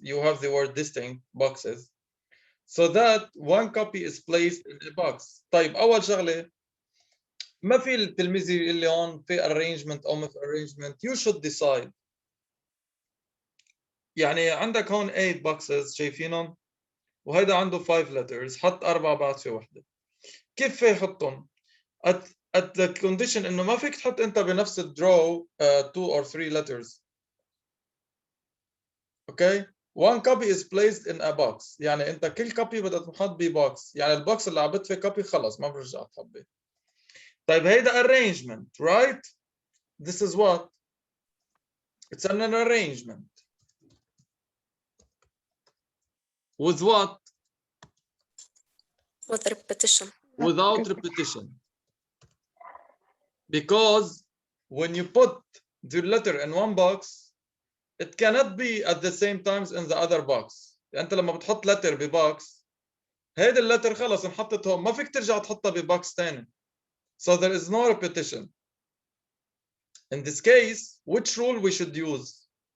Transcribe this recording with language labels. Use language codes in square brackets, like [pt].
[en] You have the word distinct boxes. So that 1 copy is placed in a box. [ar] طيب أول شغلة ما في التلميذ يقول لي هون في arrangement أو ما في arrangement. [en] You should decide. [ar] يعني عندك هون 8 boxes شايفينهم وهيدا عنده 5 letters حط 4 بعد في وحدة. كيف يحطهم؟ [en] at the condition [ar] انه ما فيك تحط انت بنفس الدرو [en] 2 or 3 letters. Okay? One copy is placed in a box. [ar] يعني انت كل copy بدها تنحط ببوكس. يعني البوكس اللي عبت فيه copy خلص ما برجع تحط. طيب هيدا arrangement, [en] right? This is what? It's an arrangement. With what? With repetition. Without repetition. Because when you put the letter in one box, it cannot be at the same times in the other box. [ar] يعني انت لما بتحط letter ببوكس هيدا اللتر خلص انحطت هون ما فيك ترجع تحطها ببوكس ثاني. [en] So there is no repetition. In this case, which rule we should use?